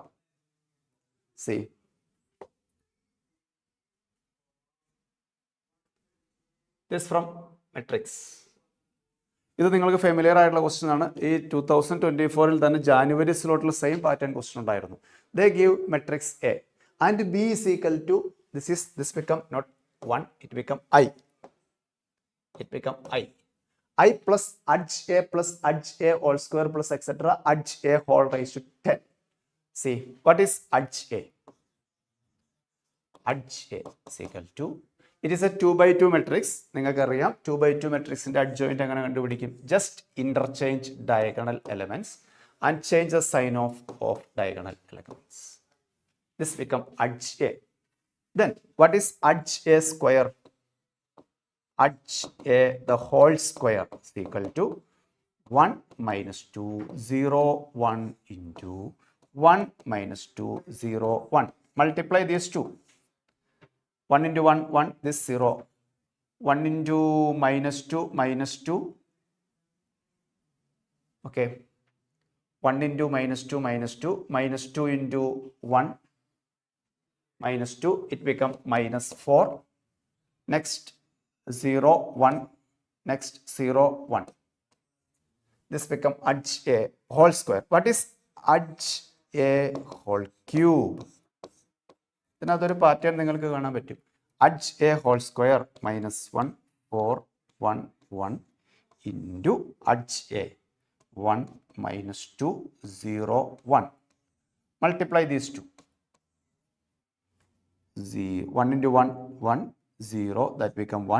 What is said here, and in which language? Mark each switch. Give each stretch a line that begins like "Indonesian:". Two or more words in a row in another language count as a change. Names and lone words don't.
English: See this from matrix.
Malayalam: ഇത് നിങ്ങൾക്ക് ഫെമിലിയർ ആയിട്ടുള്ള ക്വസ്റ്റ്യൻ ആണ്. ഈ 2024 തന്നെ ജാനുവരി സ്ലോട്ടിൽ
English: same pattern question
Malayalam: ഉണ്ടായിരുന്നു.
English: They give matrix A and B is equal to this become not 1, it become I. It become I plus adj a plus adj a whole square plus etc. adj a whole raised to 10. See, what is adj a? Adj a is equal to, it is a 2x2 matrix.
Malayalam: നിങ്ങൾക്ക് അറിയാം 2x2 matrixന്റെ adjoint എങ്ങനെ കണ്ടുപിടിക്കും?
English: Just interchange diagonal elements and change the sign of diagonal elements. This become adj a. Then what is adj a square? Adj a the whole square is equal to 1 minus 2 0 1 into 1 minus 2 0 1. Multiply these two. 1 into 1 1, this 0. 1 into minus 2 okay. 1 into minus 2 minus 2 into 1 minus 2, it become minus 4. Next 0 1, next 0 1. This become adj a whole square. What is adj a whole cube?
Malayalam: ഇതിനകത്തൊരു പാറ്റേൺ നിങ്ങൾക്ക് കാണാൻ പറ്റും.
English: adj a whole square minus 1 4 1 1 into adj a 1 minus 2 0 1. Multiply these two. 1 into 1 1 0, that become 1.